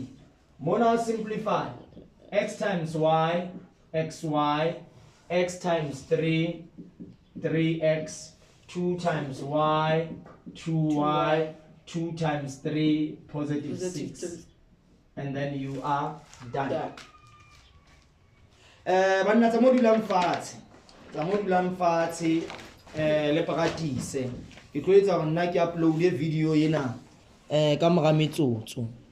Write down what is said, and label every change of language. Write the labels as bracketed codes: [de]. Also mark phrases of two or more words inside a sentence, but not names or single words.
[en] Now simplify x times y, xy, x times 3, 3x, 2 times y, 2y, 2 times 3, positive 6. And then you are done. [st] Banna tsa modula mfatshe le practice ke tlo etsa hore nna ke [en] upload video [st] ena ka mora metsotso.